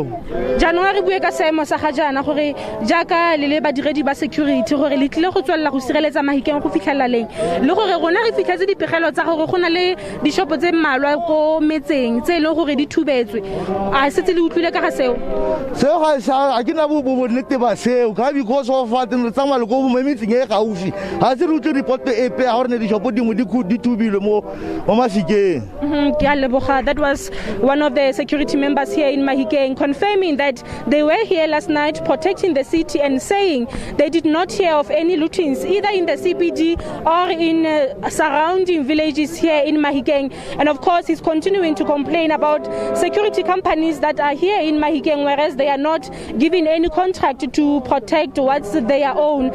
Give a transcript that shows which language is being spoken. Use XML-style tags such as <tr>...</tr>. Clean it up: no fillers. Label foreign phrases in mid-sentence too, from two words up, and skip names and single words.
<tn>jaanong re bue ka seemo sa ga jaana gore jaaka le le badiredi ba security gore le tlile go tswelela go sireletsa Mahikeng go fitlhelela leng le gore rona re fitlhetse dipegelo tsa gore go na le dishopo tse mmalwa ko metseng tse e leng gore di thubetswe a setse le utlwile ka ga seo ga ke na bonnete ba seo ka</tn> <en>because of what</en> <tn>re tsamaya le ko metseng e gaufi ga se re utlwe report epe ya gore ne dishopo dingwe di thubilwe mo Mafikeng. Ke a leboga.</tn> <en>That was one of the security members here in Mahikeng confirming that they were here last night protecting the city and saying they did not hear of any lootings either in the CBD or in surrounding villages here in Mahikeng. And of course he's continuing to complain about security companies that are here in Mahikeng whereas they are not given any contract to protect what's their own.</en>